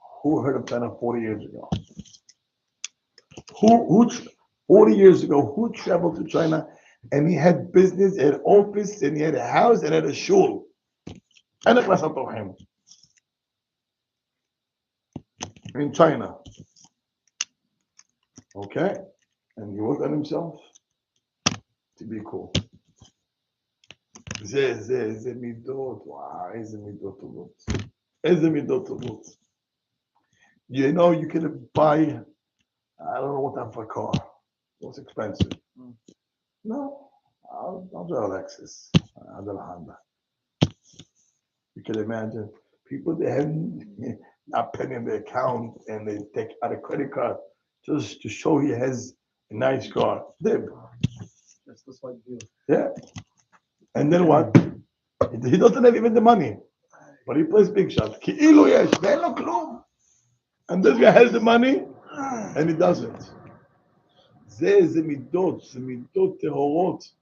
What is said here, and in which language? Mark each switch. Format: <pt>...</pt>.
<en>Who heard of China 40 years ago? Who 40 years ago, who traveled to China and he had business, an office, and he had a house and had a shul? And a class of him in China. Okay? And he worked on himself to be cool.</en> <he>זה מידות, וואו, איזה מידות טובות. איזה מידות טובות.</he> <en>You know, you can buy, I don't know what type of a car. It's expensive. No, I'll drive a Lexus. I'll drive a Honda. You can imagine people that have not penny in their account and they take out a credit card just to show he has a nice car. Dib. That's what you do. Yeah. And then what? He doesn't have even the money. But he plays big shots.</en> <he>כאילו יש, ואין לו כלום.</he> <en>And this guy has the money, and he doesn't.</en> <he>זה מידות, זה מידות טהורות.</he>